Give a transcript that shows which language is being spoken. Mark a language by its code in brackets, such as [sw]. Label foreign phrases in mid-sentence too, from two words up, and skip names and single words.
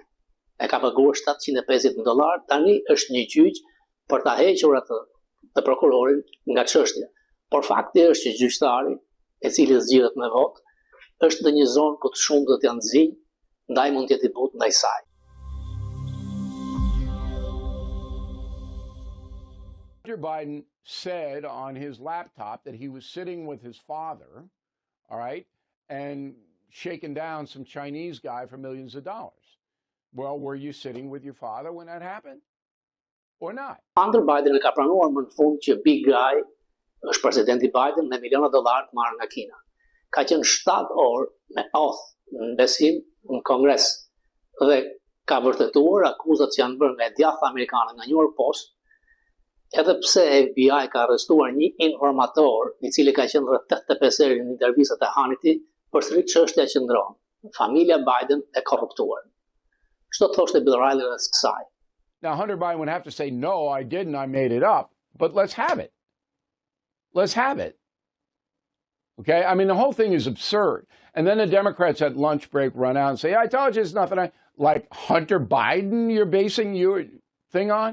[sq] E ka paguar $750, tani është një gjyq për ta hequr atë të prokurorin nga çështja. Por fakti është që gjyqtari, e cili zgjidhet me votë, është në një zonë ku të shumë do të janë zinj, ndaj mund të jetë i butë ndaj saj. [en] Hunter Biden said on his laptop that he was sitting with his father, all right, and shaking down some Chinese guy for millions of dollars. Well, were you sitting with your father when that happened? Or not? [sq] Hunter Biden e ka pranuar më në fund që [en] Big Guy [sq] është presidenti Biden me miliona dollar të marrë nga Kina. Ka qenë 7 orë me oath në besim në Kongres dhe ka vërtetuar akuzat që janë bërë nga djathtë amerikane nga New York Post, edhe pse FBI ka arrestuar një informator i cili ka qenë rreth 85 herë në intervistat e Hannity, përsëri çështja qëndron. Familja Biden e korruptuar. Ç'do thoshte Bill O'Reilly rreth kësaj? [en] Now, Hunter Biden would have to say, no, I didn't, I made it up, but let's have it. Let's have it. Okay? I mean, the whole thing is absurd. And then the Democrats at lunch break run out and say, I told you it's nothing. Like Hunter Biden you're basing your thing on?